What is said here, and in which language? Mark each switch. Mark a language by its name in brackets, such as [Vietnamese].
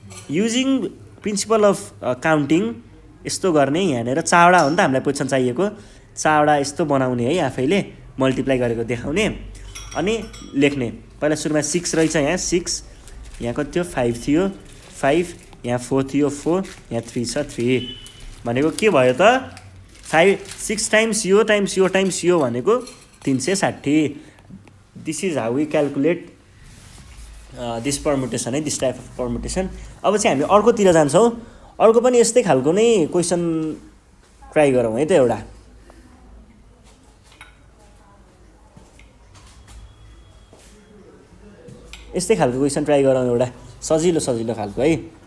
[English] using principle of counting [Nepali] यस्तो गर्ने, यहाँनिर 4वटा हो नि त हामीलाई पोजिसन चाहिएको, 4वटा यस्तो बनाउने है, आफैले मल्टिप्लाई गरेको देखाउने अनि लेख्ने। पहिला सुरुमा 6 रहेछ, यहाँ 6, यहाँ कति थियो 5 थियो 5, यहाँ 4 थियो 4, यहाँ 3 छ 3 भनेको के भयो त, 6 टाइम्स यो टाइम्स यो टाइम्स यो भनेको 360। [English] This is how we calculate this permutation है, this type of permutation. [Nepali] अब चाहिँ हामी अर्कोतिर जान्छौँ, अर्को पनि यस्तै खालको नै क्वेसन ट्राई गरौँ है त, एउटा यस्तै खालको क्वेसन ट्राई गरौँ, एउटा सजिलो खालको है।